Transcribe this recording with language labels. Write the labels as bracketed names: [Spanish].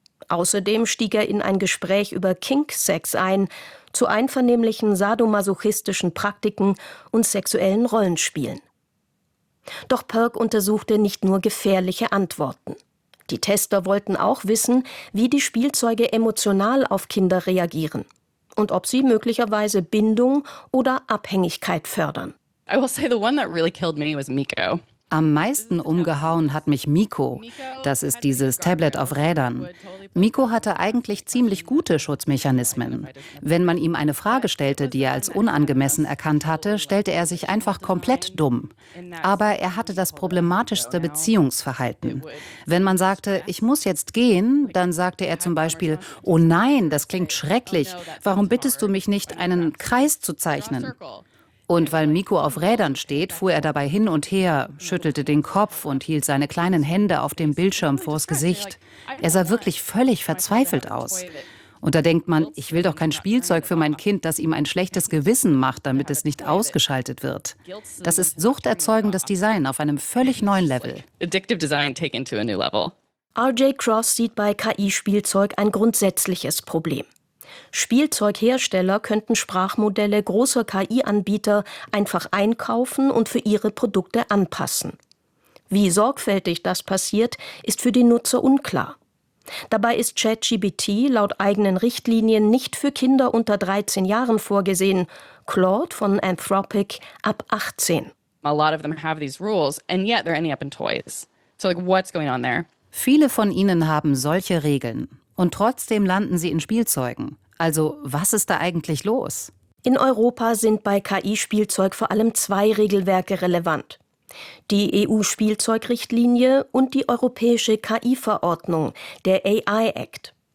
[German] Außerdem stieg er in ein Gespräch über Kinksex ein, zu einvernehmlichen sadomasochistischen Praktiken und sexuellen Rollenspielen. Doch Perk untersuchte nicht nur gefährliche Antworten. Die Tester wollten auch wissen, wie die Spielzeuge emotional auf Kinder reagieren und ob sie möglicherweise Bindung oder Abhängigkeit fördern. [English] I will say the one that really killed me was Miko. [German] Am meisten umgehauen hat mich Miko. Das ist dieses Tablet auf Rädern. Miko hatte eigentlich ziemlich gute Schutzmechanismen. Wenn man ihm eine Frage stellte, die er als unangemessen erkannt hatte, stellte er sich einfach komplett dumm. Aber er hatte das problematischste Beziehungsverhalten. Wenn man sagte, ich muss jetzt gehen, dann sagte er zum Beispiel, oh nein, das klingt schrecklich. Warum bittest du mich nicht, einen Kreis zu zeichnen? Und weil Miko auf Rädern steht, fuhr er dabei hin und her, schüttelte den Kopf und hielt seine kleinen Hände auf dem Bildschirm vors Gesicht. Er sah wirklich völlig verzweifelt aus. Und da denkt man, ich will doch kein Spielzeug für mein Kind, das ihm ein schlechtes Gewissen macht, damit es nicht ausgeschaltet wird. Das ist suchterzeugendes Design auf einem völlig neuen Level. [English] Addictive Design taken to a new level. [German] RJ Cross sieht bei KI-Spielzeug ein grundsätzliches Problem. Spielzeughersteller könnten Sprachmodelle großer KI-Anbieter einfach einkaufen und für ihre Produkte anpassen. Wie sorgfältig das passiert, ist für die Nutzer unklar. Dabei ist ChatGPT laut eigenen Richtlinien nicht für Kinder unter 13 Jahren vorgesehen, Claude von Anthropic ab 18. [English] A lot of them have these rules and yet they're ending up in toys. So like what's going on there? [German] Viele von ihnen haben solche Regeln. Und trotzdem landen sie in Spielzeugen. Also, was ist da eigentlich los? In Europa sind bei KI-Spielzeug vor allem zwei Regelwerke relevant. Die EU-Spielzeugrichtlinie und die Europäische KI-Verordnung, der AI Act.